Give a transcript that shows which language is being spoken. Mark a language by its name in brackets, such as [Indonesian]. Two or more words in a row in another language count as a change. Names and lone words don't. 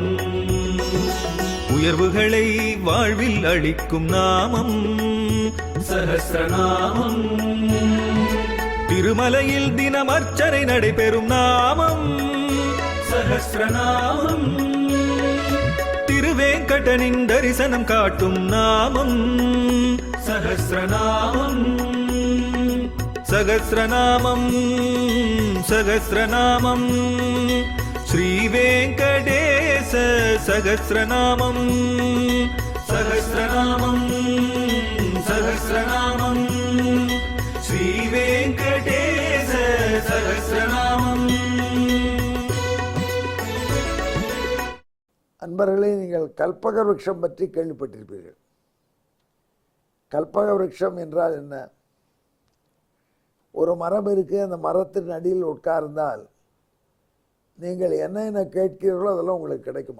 [Tamil] உயர்வுகளை வாழ்வில் அளிக்கும் நாமம் சஹஸ்ரநாமம். திருமலையில் தினம் அர்ச்சனை நடைபெறும் நாமம் சஹஸ்ரநாமம். திருவேங்கடனின் தரிசனம் காட்டும் நாமம் சஹஸ்ரநாமம். [Sanskrit] सहस्रनामं सहस्रनामं श्रीवेङ्कटेश सहस्रनामं सहस्रनामं सहस्रनामं श्रीवेङ्कटेश सहस्रनामं। [Tamil] அன்பர்களே, நீங்கள் கல்பக விருட்சம் பற்றி கேள்விப்பட்டிருப்பீர்கள். கல்பக விருட்சம் என்றால் என்ன? ஒரு மரம் இருக்கு, அந்த மரத்தின் அடியில் உட்கார்ந்தால் நீங்கள் என்ன கேட்கிறீர்களோ அதெல்லாம் உங்களுக்கு கிடைக்குமா?